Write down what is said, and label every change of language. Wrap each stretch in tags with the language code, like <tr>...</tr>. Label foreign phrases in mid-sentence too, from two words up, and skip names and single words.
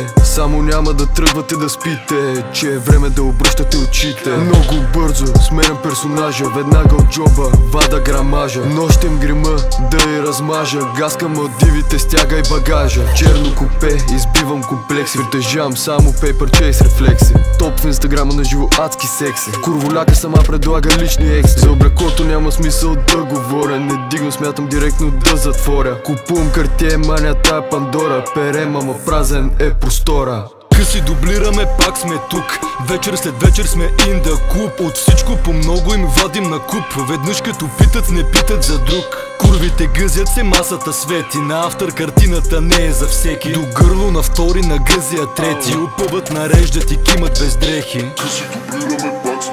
<bg>Само няма да тръгвате да спите, че е време да обръщате очите. Много бързо сменям персонажа, веднага от джоба вада грамажа. Нощем грима да я размажа, гаскам от дивите, стягай багажа. Черно купе, избивам комплекси, притежавам само</bg> <en>paper chase</en> <bg>рефлекси. Топ в инстаграма на живо адски секси. Курволяка сама предлага лични екси. За облеклото няма смисъл да говоря, не дигно, смятам директно да затворя. Купувам Картие, маня тая Пандора. Перем, ама празен е простора. Къси дублираме, пак сме тук. Вечер след вечер сме</bg> <en>in the</en> <bg>клуб. От всичко по много им вадим на куп. Веднъж като питат, не питат за друг. Курвите гъзят се, масата свети. На автор картината не е за всеки. До гърло на втори, на гъзия трети. Опъват, нареждат и кимат без дрехи. Къси дублираме,</bg>